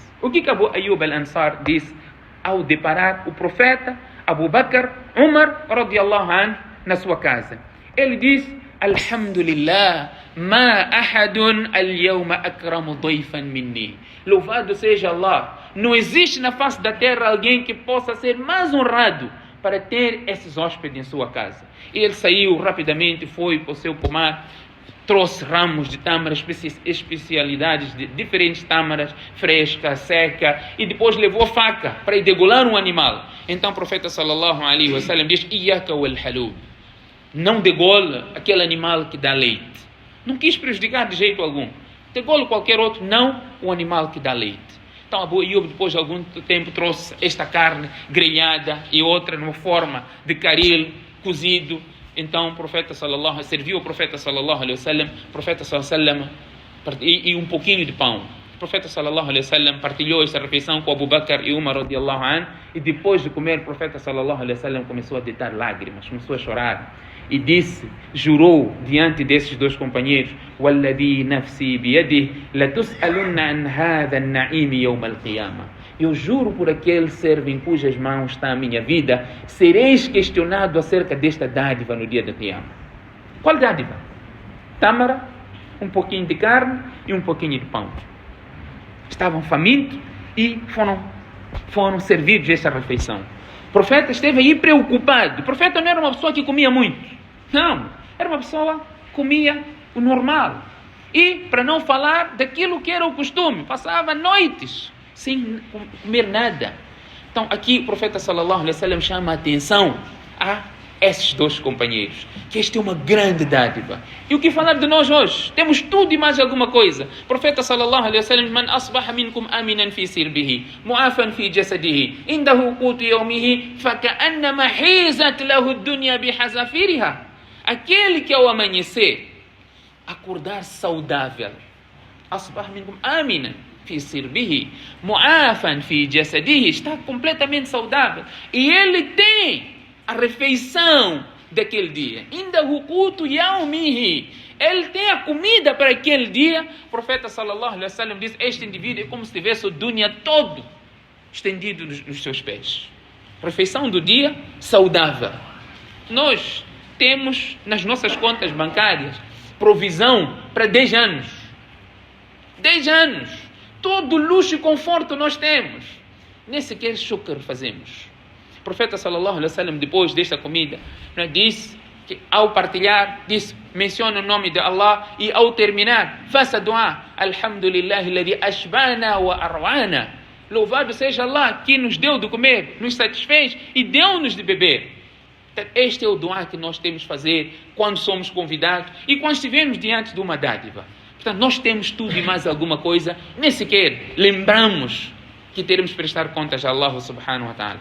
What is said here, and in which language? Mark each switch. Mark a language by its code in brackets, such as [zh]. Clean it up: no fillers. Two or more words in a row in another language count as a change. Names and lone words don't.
[pt] O que Abu Ayyub al-Ansar disse ao deparar o profeta, Abu Bakr, Umar, [ar] رضي الله عنه, [pt] na sua casa? Ele disse, [ar] الحمد لله ما أحد اليوم أكرم ضيفا مني. [pt] Louvado seja Allah. Não existe na face da terra alguém que possa ser mais honrado para ter esses hóspedes em sua casa. E ele saiu rapidamente, foi para o seu pomar, trouxe ramos de tâmara, especialidades de diferentes tâmaras, fresca, seca, e depois levou a faca para degolar um animal. Então o profeta [ar] صلى الله عليه وسلم diz, إياك والحلوب. [pt] Não degole aquele animal que dá leite. Não quis prejudicar de jeito algum. Degole qualquer outro, não o animal que dá leite. Então Abu Ayyub, depois de algum tempo, trouxe esta carne grelhada e outra numa forma de caril, cozido. Então o profeta sallallahu serviu o profeta [ar] صلى الله عليه وسلم, [pt] e um pouquinho de pão. O profeta [ar] صلى الله عليه وسلم [pt] partilhou esta refeição com Abu Bakr e Umar [ar] رضي الله عنه, [pt] e depois de comer, o profeta [ar] صلى الله عليه وسلم [pt] começou a deitar lágrimas, começou a chorar. E disse, jurou diante desses dois companheiros, [ar] وَالَّذِي نَفْسِي بِيَدِهِ لَتُسْأَلُنَّ عَنْ هَذَا النَّعِيمِ يَوْمَ الْقِيَامَةِ. [pt] Eu juro por aquele servo em cujas mãos está a minha vida, sereis questionado acerca desta dádiva no dia da Qiyamah. Qual dádiva? Tâmara, um pouquinho de carne e um pouquinho de pão. Estavam famintos e foram servidos esta refeição. O profeta esteve aí preocupado. O profeta não era uma pessoa que comia muito. Não, era uma pessoa que comia o normal. E, para não falar daquilo que era o costume, passava noites sem comer nada. Então, aqui o profeta [ar] صلى الله عليه وسلم [pt] chama a atenção a esses dois companheiros, que esta é uma grande dádiva. E o que falar de nós hoje? Temos tudo e mais alguma coisa. O profeta [ar] صلى الله عليه وسلم من أصبح منكم آمنا في سربه معافى في جسده عنده قوت يومه فكأنما حيزت له الدنيا بحذافيرها. [pt] Aquele que ao amanhecer acordar saudável, [ar] أصبح منكم آمنا في سربه معافى في جسده, [pt] está completamente saudável. E ele tem a refeição daquele dia. [ar] Ainda قوت يومه. [pt] Ele tem a comida para aquele dia. O profeta [ar] صلى الله عليه وسلم [pt] diz, este indivíduo é como se tivesse o dunya todo estendido nos seus pés. Refeição do dia saudável. Nós temos nas nossas contas bancárias provisão para 10 anos. 10 anos. Todo luxo e conforto nós temos. Nem sequer shukr fazemos. O profeta [ar] صلى الله عليه وسلم, [pt] depois desta comida, disse que ao partilhar, menciona o nome de Allah, e ao terminar, faça dua, [ar] الحمد لله الذي أشبعنا وأروانا. [pt] Louvado seja Allah que nos deu de comer, nos satisfez e deu-nos de beber. Este é o dua que nós temos que fazer quando somos convidados e quando estivermos diante de uma dádiva. Portanto, nós temos tudo e mais alguma coisa, nem sequer lembramos que teremos que prestar contas a Allah [ar] سبحانه وتعالى.